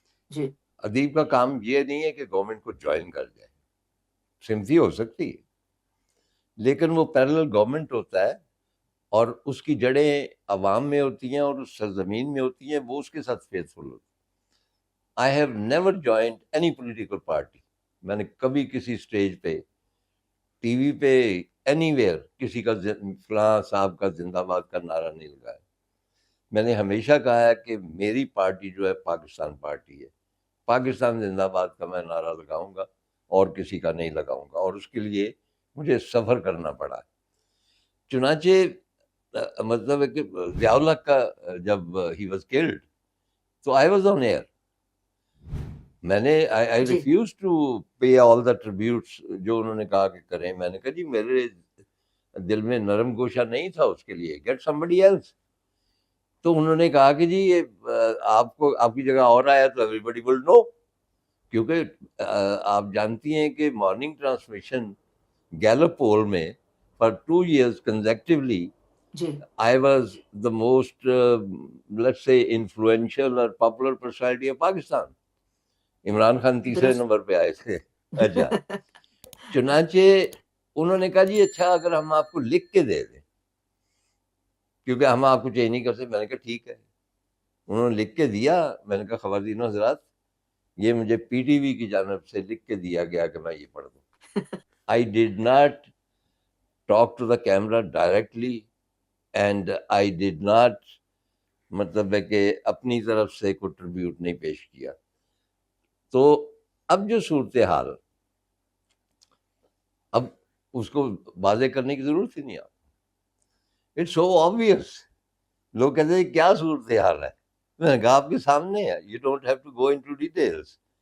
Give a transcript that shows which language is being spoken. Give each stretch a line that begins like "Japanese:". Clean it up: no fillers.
Urdu: جی. ادیب کا کام یہ نہیں ہے کہ گورنمنٹ کو جوائن کر جائے، سمپتھی ہو سکتی ہے، لیکن وہ پیرل گورنمنٹ ہوتا ہے اور اس کی جڑیں عوام میں ہوتی ہیں اور اس سرزمین میں ہوتی ہیں، وہ اس کے ساتھ فیتھفل ہوتی ہیں.
English: I have never joined any political party.
Urdu: میں نے کبھی کسی اسٹیج پہ، ٹی وی پہ، اینی ویئر کسی کا فلاں صاحب کا زندہ باد کا نعرہ نہیں لگایا. میں نے ہمیشہ کہا ہے کہ میری پارٹی جو ہے پاکستان پارٹی ہے، پاکستان زندہ باد کا میں نعرہ لگاؤں گا اور کسی کا نہیں لگاؤں گا، اور اس کے لیے مجھے سفر کرنا پڑا. چنانچہ مطلب ہے کہ ضیاء الحق کا جب
English: ہی was killed
Urdu: تو
English: I was on air.
Urdu: میں نے آئی جی.
English: refuse to pay all the tributes
Urdu: جو انہوں نے کہا کہ کریں. میں نے کہا جی میرے دل میں نرم گوشہ نہیں تھا اس کے لیے،
English: Get somebody else.
Urdu: تو انہوں نے کہا کہ جی یہ آپ کو آپ کی جگہ اور آیا تو
English: everybody will know,
Urdu: کیونکہ آپ جانتی ہیں کہ مارننگ ٹرانسمیشن گیلپ پول میں
English: for 2 years consecutively
Urdu: جی.
English: I was the most let's say influential or popular personality of Pakistan.
Urdu: Imran Khan تیسرے درست. نمبر پہ آئے تھے. اچھا، چنانچہ انہوں نے کہا جی اچھا اگر ہم آپ کو لکھ کے دے دیں، کیونکہ ہم آپ کو چینج نہیں کر سکتے. میں نے کہا ٹھیک ہے. انہوں نے لکھ کے دیا. میں نے کہا خواتین و حضرات، یہ مجھے پی ٹی وی کی جانب سے لکھ کے دیا گیا کہ میں یہ پڑھ دوں.
English: I did not talk to the camera directly and I did not
Urdu: مطلب ہے کہ اپنی طرف سے کوئی ٹریبیوٹ نہیں پیش کیا. تو اب جو صورتحال، اب اس کو واضح کرنے کی ضرورت ہی نہیں. آپ
English: It's so obvious.
Urdu: لوگ کہتے ہیں کیا صورتحال ہے؟ میں نے کہا آپ کے سامنے ہے،
English: You don't have to go into details.